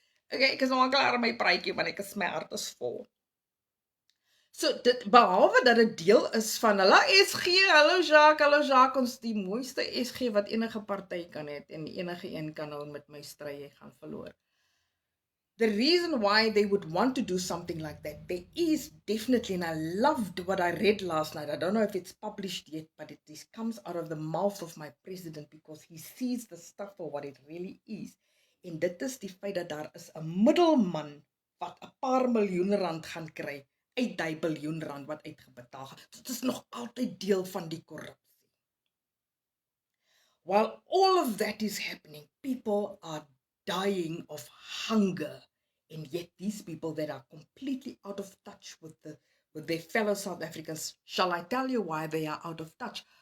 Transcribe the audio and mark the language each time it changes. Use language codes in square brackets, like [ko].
[af] Okay, ek is nou al klaar met my praatjie, want ek is my hart is vol. So, dit, behalwe dat dit deel is van hulle SG, hallo Jacques, ons die mooiste SG wat enige party kan hê en enige een kan nou met my stry, jy gaan verloor. [en] The reason why they would want to do something like that, there is definitely, and I loved what I read last night. I don't know if it's published yet, but it comes out of the mouth of my president because he sees the stuff for what it really is. [af] En dit is die feit dat daar is 'n middelman wat 'n paar miljoen rand gaan kry uit die biljoen rand wat uitgebetaal gaan. So dit is nog altyd deel van die korrupsie. [en] While all of that is happening, people are dying of hunger. And yet these people that are completely out of touch with their fellow South Africans, shall I tell you why they are out of touch?